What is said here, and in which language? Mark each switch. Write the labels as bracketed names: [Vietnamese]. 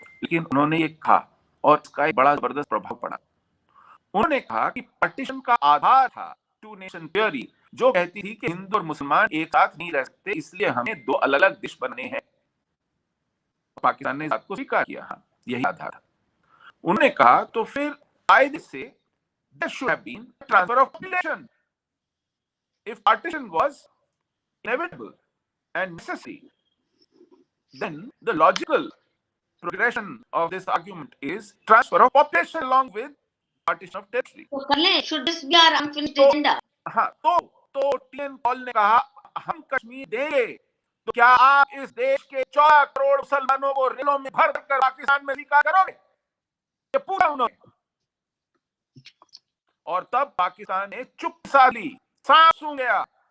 [Hindi] लेकिन उन्होंने ये कहा और इसका एक बड़ा जबरदस्त प्रभाव पड़ा। उन्होंने कहा कि पार्टीशन का आधार था टू नेशन थ्योरी, जो कहती थी कि हिंदू और मुसलमान एक साथ नहीं रह सकते, इसलिए हमें दो अलग अलग देश बनने हैं। पाकिस्तान ने इस बात को स्वीकार किया, हाँ यही आधार था। उन्होंने कहा तो फिर कायदे से [English] there should have been a transfer of population. If partition was inevitable and necessary, then the logical progression of this argument is transfer of population along with partition of territory. [Hindi] तो कर लें, [English] should this be our unfinished agenda? [Hindi] हाँ, तो TN Paul ने कहा हम कश्मीर देंगे, तो क्या आप इस देश के 14 करोड़ मुसलमानों को रेलों में भर कर पाकिस्तान में स्वीकार करोगे? ये पूरा उन्होंने। और तब पाकिस्तान ने चुप सा ली, सांप सूंघ गया।